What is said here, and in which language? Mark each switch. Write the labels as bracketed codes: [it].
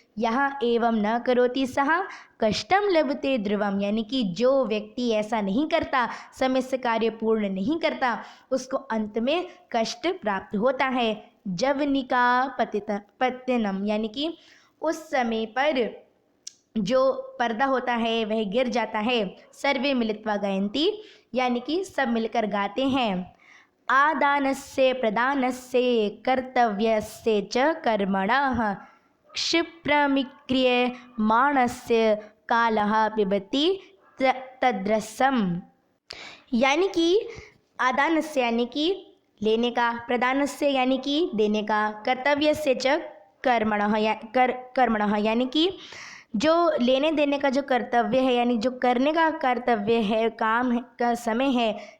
[hi] यहाँ [sa] एवं न करोति सह कष्टम लभते ध्रुवम, [hi] यानी कि जो व्यक्ति ऐसा नहीं करता, समय से कार्य पूर्ण नहीं करता, उसको अंत में कष्ट प्राप्त होता है। [sa] जवनिका पत्यनम, [hi] यानी कि उस समय पर जो पर्दा होता है वह गिर जाता है। [sa] सर्वे मिलित्वा गायन्ति, [hi] यानी कि सब मिलकर गाते हैं। [sa] आदानस्य प्रदानस्य कर्तव्यस्य च कर्मणः क्षिप्रमिक्रियमाणस्य कालः पिबति तद्रसम। [hi] यानी कि आदानस्य यानी कि लेने का, प्रदानस्य यानी कि देने का, [sa] कर्तव्यस्य च कर्मणः [hi] यानी कि जो लेने देने का जो कर्तव्य है यानी जो करने का कर्तव्य है, काम है, का समय है।